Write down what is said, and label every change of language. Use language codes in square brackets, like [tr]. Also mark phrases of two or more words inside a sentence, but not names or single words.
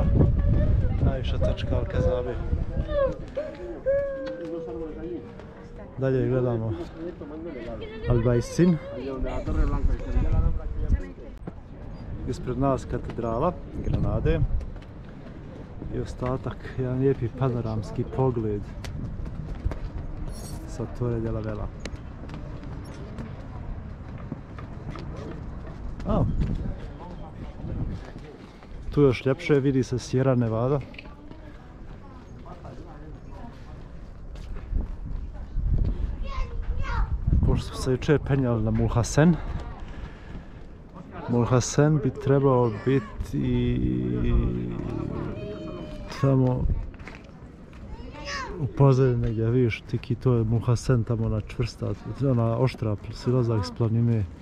[bs] Najviša tačka Alcazabe. Dalje gledamo Albaysin. Ispred nas katedrala Granade. I ostatak, jedan lijepi panoramski pogled sa Torre de la Vela. Tu još ljepše vidi se Sierra Nevada. Pošto smo se jučer penjali na Mulhacen. Mulhacen bi trebao biti tamo u pozadini negdje, vidiš tiki, to je Mulhacen, tamo ona čvrsta, ona oštra silazak s planine.